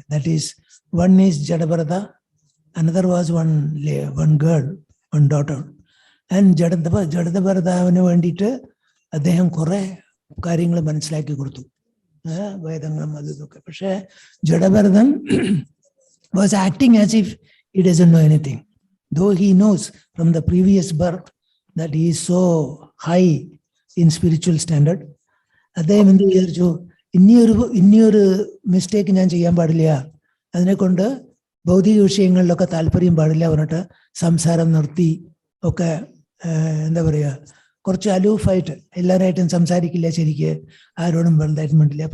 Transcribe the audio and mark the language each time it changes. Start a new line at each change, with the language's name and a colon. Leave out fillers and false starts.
English: That is, one is Jadabharata, another was one girl, one daughter.
Malayalam: And Jadabharatavanu വേണ്ടിയിട്ട് അദ്ദേഹം കുറെ കാര്യങ്ങൾ മനസ്സിലാക്കി കൊടുത്തു, വേദങ്ങളും അതൊക്കെ.
English: പക്ഷേ Jadabharathan was acting as if he doesn't know anything, though he knows from the previous birth that he is so high in spiritual standard.
Malayalam: അദ്ദേഹം എന്ത് വിചാരിച്ചു, ഇനിയൊരു മിസ്റ്റേക്ക് ഞാൻ ചെയ്യാൻ പാടില്ല, അതിനെക്കൊണ്ട് ഭൗതിക വിഷയങ്ങളിലൊക്കെ താല്പര്യം പാടില്ല പറഞ്ഞിട്ട് സംസാരം നിർത്തി ഒക്കെ, എന്താ പറയുക, കുറച്ച് അലൂഫായിട്ട് എല്ലാവരായിട്ടും സംസാരിക്കില്ല, ശരിക്ക് ആരോടും വലുതായിട്ട് മിണ്ടില്ല.